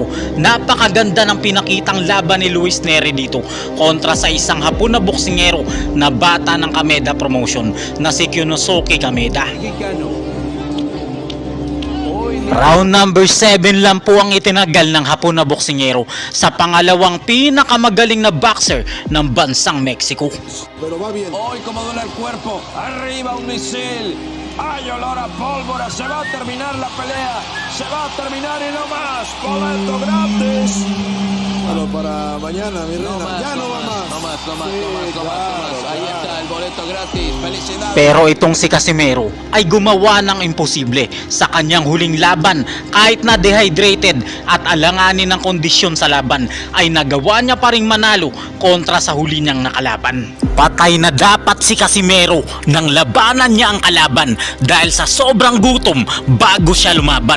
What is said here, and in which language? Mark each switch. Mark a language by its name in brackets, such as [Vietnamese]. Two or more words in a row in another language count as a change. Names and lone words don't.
[Filipino] Napakaganda ng pinakitang laban ni Luis Neri dito kontra sa isang Hapon na boksingero na bata ng Kameda Promotion na si Kyunosuke Kameda. Round number 7 lang po ang itinagal ng Hapon na boksingero sa pangalawang pinakamagaling na boxer ng bansang Mexico. [Spanish] Pero va bien. Hoy como duele el cuerpo, arriba un misil, hay olor a pólvora, se va a terminar la pelea, se va a terminar y no más, boleto gratis. Bueno, para mañana, mi reina. Ya no va más. No más. Claro, Ahí claro. está el boleto gratis, felicidades. [Filipino] Pero itong si Casimero ay gumawa ng imposible sa kanyang huling laban. Kahit na dehydrated at alanganin ng kondisyon sa laban, ay nagawa niya pa ring manalo kontra sa huli niyang nakalaban. Patay na dapat si Casimero nang labanan niya ang kalaban dahil sa sobrang gutom bago siya lumaban.